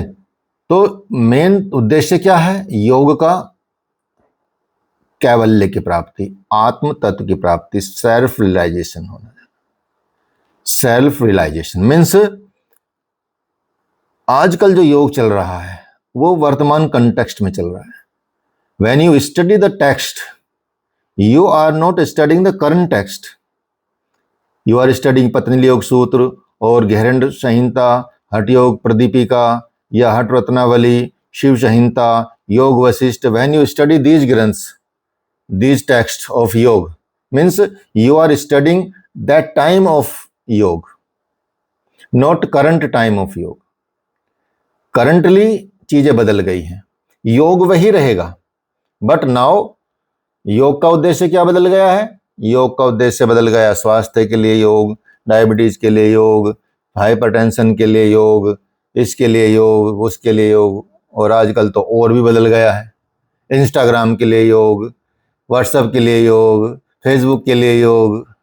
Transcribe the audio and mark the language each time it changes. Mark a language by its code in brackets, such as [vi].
[hi] तो मेन उद्देश्य क्या है योग का? कैवल्य की प्राप्ति, आत्म तत्व की प्राप्ति, सेल्फ रियलाइजेशन होना। सेल्फ रियलाइजेशन मीन्स आजकल जो योग चल रहा है वो वर्तमान कंटेक्स्ट में चल रहा है। [en] When you study the text, you are not studying the current text. You are studying Patanjali Yoga Sutra और गहरंड संहिता, हठ योग प्रदीपिका या Hatha Ratnavali, Shiva Samhita Yoga Vashishtha, when you study these grants, these texts of yoga, means you are studying that time of yoga, not current time of yoga. [hi] Currently चीजें बदल गई हैं, योग वही रहेगा, [en] but now [hi] योग का उद्देश्य क्या बदल गया है? योग का उद्देश्य बदल गया, स्वास्थ्य के लिए योग, डायबिटीज के लिए योग, हाइपरटेंशन के लिए योग, इसके लिए योग, उसके लिए योग, और आजकल तो और भी बदल गया है, इंस्टाग्राम के लिए योग, व्हाट्सएप के लिए योग, फेसबुक के लिए योग।